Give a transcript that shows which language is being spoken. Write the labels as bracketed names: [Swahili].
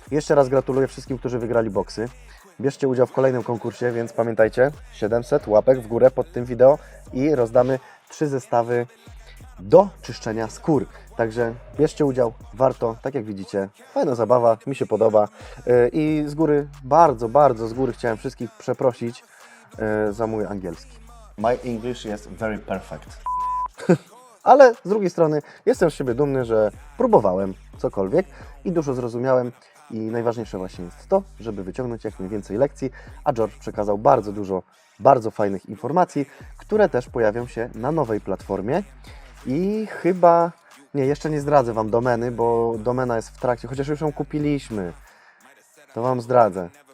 [Polish] Jeszcze raz gratuluję wszystkim, którzy wygrali boksy. Bierzcie udział w kolejnym konkursie, więc pamiętajcie, 700 łapek w górę pod tym wideo i rozdamy 3 zestawy do czyszczenia skór. Także bierzcie udział, warto, tak jak widzicie, fajna zabawa, mi się podoba i z góry, bardzo z góry chciałem wszystkich przeprosić za mój angielski. [English] My English is very perfect. [Polish] Ale z drugiej strony jestem z siebie dumny, że próbowałem cokolwiek i dużo zrozumiałem i najważniejsze właśnie jest to, żeby wyciągnąć jak najwięcej lekcji, a George przekazał bardzo dużo bardzo fajnych informacji, które też pojawią się na nowej platformie i chyba, nie, jeszcze nie zdradzę Wam domeny, bo domena jest w trakcie, chociaż już ją kupiliśmy, to Wam zdradzę.